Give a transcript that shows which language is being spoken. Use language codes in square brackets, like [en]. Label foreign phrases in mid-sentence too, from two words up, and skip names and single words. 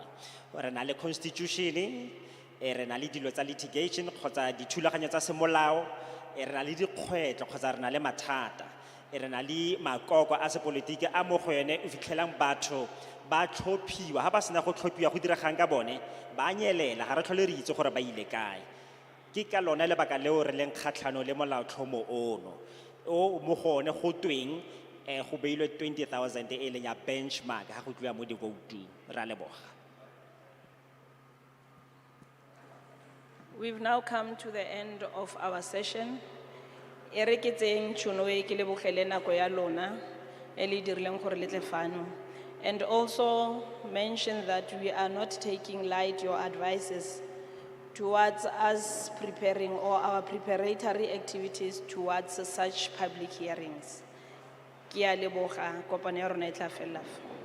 [tn] Re na le constitution, re na le dilo tsa litigation kgotsa dithulaganyo tsa semolao, re na le dikgwetlo kgotsa re na le mathata, re na le makoko a sepolotiki a mo go yone o fitlhelang batho ba tlhophiwa, ha ba sena go tlhophiwa go diragang ka bone ba nyelela, ga re tlhole re itse gore ba ile kae. Ke ka lona lebaka leo re leng kgatlhano le molaotlhomo ono o mo go one go tweng go beilwe 20,000 e leng ya benchmark ha go tluwa mo di-voting. Re a leboga. [en] We've now come to the end of our session. [tn] E re ke tseng tšhono e ke lebogele nako ya lona e le dirileng gore le tle fano, [en] and also mention that we are not taking light your advices towards us preparing or our preparatory activities towards such public hearings. [tn] Ke a leboga, kopano ya rona e tla fela fa.